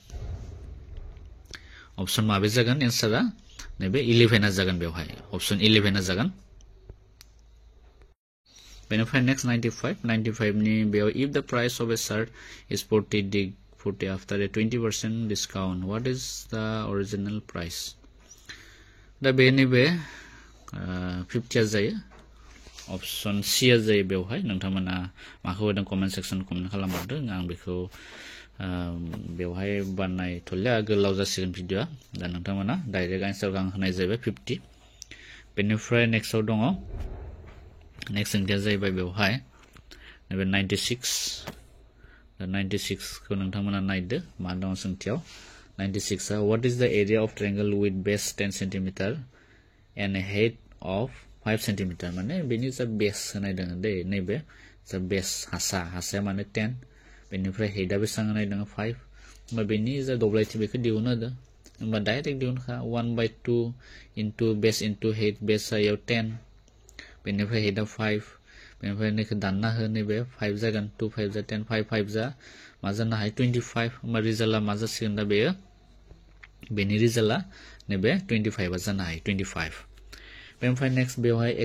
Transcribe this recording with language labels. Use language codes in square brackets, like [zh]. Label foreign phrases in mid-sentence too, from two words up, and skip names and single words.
[brx] ऑप्शन माबे जागोन एन्सारा नैबे 11 आ जागोन बेवहाय ऑप्शन 11 आ जागोन बेनिफ्राय नेक्स्ट 95 नि बेयाव if [en] the price of a shirt is 40 after a 20% discount what is the original price [brx] दा बेनि बे 50 आ जायो [en] option C [brx] आ जायो बेवहाय नोंथांमोना माखौ होदों [en] comment section [brx] कमेन्ट खालामहरदों आं बेखौ बेवहाय बानाय थलिया गोलाव जासिगोन भिडियोआ दा नोंथांमोना डाइरेक्ट आन्सारखौ आं होनाय जाबाय 50 बेनिफ्राय नेक्स्टआव दङ नेक्स्ट ओंथिया जाहैबाय बेवहाय नैबे 96 खौ नोंथांमोना नायदो मा दङ सोंथियाव 96 आ [en] what is the area of triangle with base 10 cm and height of 5 cm [brx] माने बेनि जा बेस होनाय दङ दे नैबे जा बेस हासा माने 10 बेनिफ्राय हेडआ बेसेबां होनाय दङ 5 होमबा बेनि जा दब्लायथि बेखौ दिहुननो होदो होमबा डाइरेक्ट दिहुनखा 1/2 [en] into base into [brx] height बेस आयाव 10 बेनिफ्राय हेडआ 5 बेनिफ्राय नैखौ दानना हो नैबे 5 जागोन 2 5 जा 10 5 जा मा जानो हायो 25 होमबा रिजाल्टआ मा जासिगोन दा बेयो बेनि रिजाल्टआ नैबे 25 आ जानो हायो 25 बेनिफ्राय नेक्स्ट बेवहाय x